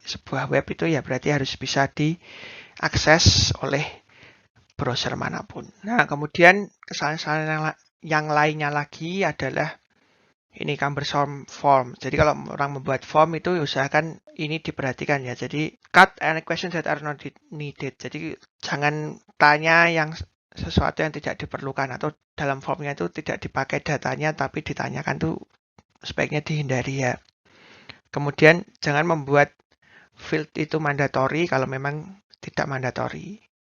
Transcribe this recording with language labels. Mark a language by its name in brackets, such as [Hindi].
[Indonesian] Sebuah web itu ya berarti harus bisa diakses oleh browser manapun. Nah, kemudian kesalahan-kesalahan yang lainnya lagi adalah ini cumbersome form. Jadi kalau orang membuat form itu usahakan ini diperhatikan ya. [English] Jadi cut any questions that are not needed. [Indonesian] Jadi jangan tanya yang sesuatu yang tidak diperlukan atau dalam formnya itu tidak dipakai datanya tapi ditanyakan tuh sebaiknya dihindari ya. Kemudian jangan membuat field itu mandatory kalau memang tidak mandatory.